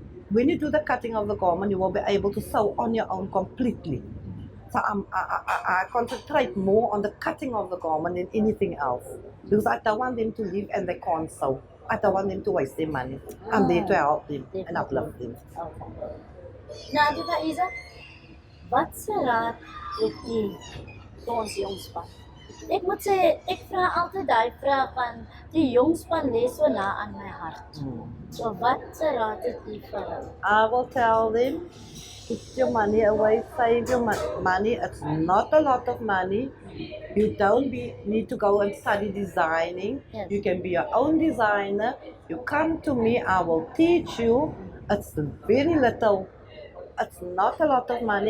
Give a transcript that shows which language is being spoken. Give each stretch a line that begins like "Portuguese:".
English: When you do the cutting of the garment, you will be able to sew on your own completely. So I concentrate more on the cutting of the garment than anything else. Because I don't want them to leave and they can't sew. I don't want them to waste their money. I'm there to help them and uplift them. Okay.
Afrikaans: Nou, Diva Isa, wat se raad het jy vir ons jongspan? Ek moet sê, ek vra altyd die vraag van die jongspan lê so na aan my hart. So wat se raad het jy vir hulle?
English: I will tell them, put your money away, save your money. It's not a lot of money. You don't need to go and study designing. Yes. You can be your own designer. You come to me, I will teach you. It's very little. It's not a lot of money.